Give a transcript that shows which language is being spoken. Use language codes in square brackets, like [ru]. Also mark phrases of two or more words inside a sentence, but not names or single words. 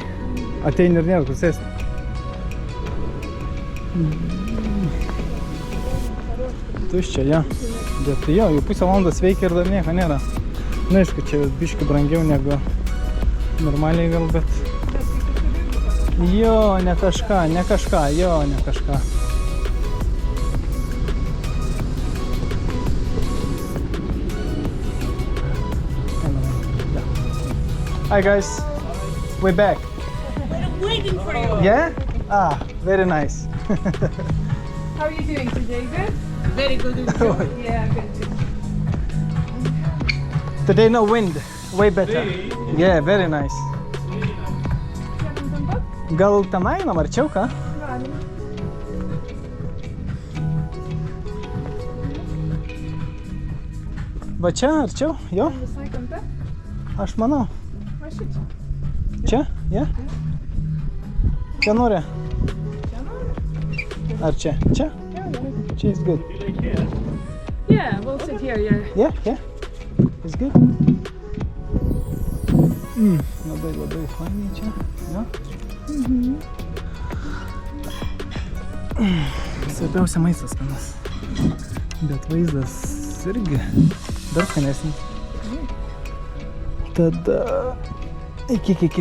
[lt] Ateini ir nėra kur sėsti. Tuščia, jo. Bet jo, jau pusę valandos veikia ir dar nieko nėra. Na, aišku, čia biški brangiau negu normaliai gal, bet... Jo, ne kažką, jo, ne kažką. [en] Hi guys, we're back. I'm waiting for you. Yeah? Ah, very nice. How are you doing today? Good? Very good. Yeah, good. Today no wind, way better. Yeah, very nice. [lt] Gal ten einam arčiau, ką? Galim. Va čia arčiau, jo? Visai kampe? Aš manau. Va šičia. Čia? Yeah? Čia nori? Čia nori? Ar čia? Čia? Čia [en] is good. Yeah, we'll sit here, yeah. Yeah, yeah. It's good. [lt] Labai, labai fainai čia. Jo? Svarbiausia maistas skanas. Bet vaizdas irgi dar skanesnis. Tada iki.